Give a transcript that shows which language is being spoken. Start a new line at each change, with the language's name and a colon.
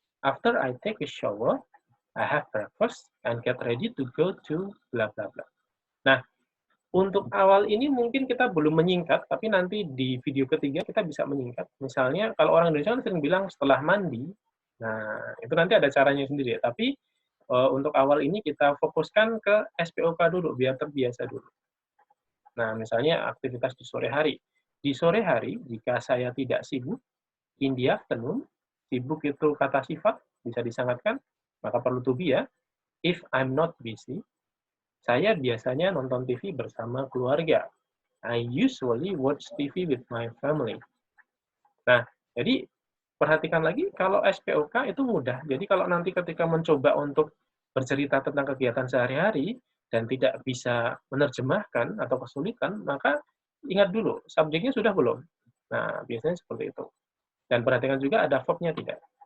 English: After I take a shower, I have breakfast and get ready to go to bla bla bla.
Indonesian: Nah, untuk awal ini mungkin kita belum menyingkat, tapi nanti di video ketiga kita bisa menyingkat. Misalnya kalau orang Indonesia kan sering bilang setelah mandi, nah itu nanti ada caranya sendiri. Tapi untuk awal ini kita fokuskan ke SPOK dulu, biar terbiasa dulu. Nah, misalnya aktivitas di sore hari. Di sore hari, jika saya tidak sibuk, in the afternoon, sibuk itu kata sifat, bisa disangatkan, maka perlu to be ya. If I'm not busy, saya biasanya nonton TV bersama keluarga.
English: I usually watch TV with my family.
Indonesian: Nah, jadi perhatikan lagi, kalau SPOK itu mudah. Jadi kalau nanti ketika mencoba untuk bercerita tentang kegiatan sehari-hari, dan tidak bisa menerjemahkan atau kesulitan, maka ingat dulu, subjeknya sudah belum? Nah, biasanya seperti itu. Dan perhatikan juga ada verb-nya tidak.